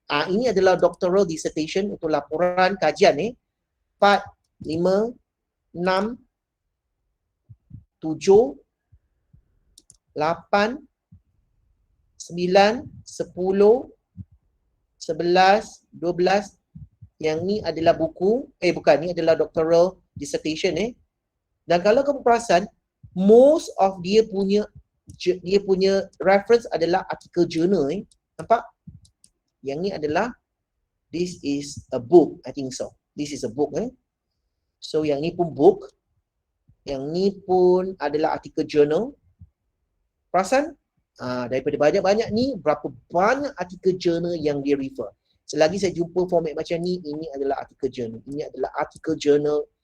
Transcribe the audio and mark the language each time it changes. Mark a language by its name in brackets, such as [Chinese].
[Malay] Ini adalah doctoral dissertation untuk laporan kajian 4, 5, 6, 7, 8, 9, 10, 11, 12. Yang ni adalah buku, ni adalah doctoral dissertation Dan kalau kamu perasan, most of dia punya reference adalah artikel journal Nampak? Yang ni adalah, [English] this is a book, I think so. This is a book So [Malay] yang ni pun [English] book. [Malay] Yang ni pun adalah artikel journal. Perasan? Daripada banyak-banyak ni, berapa banyak artikel journal yang dia refer. Selagi saya jumpa format macam ni, ini adalah artikel journal. Ini adalah artikel journal.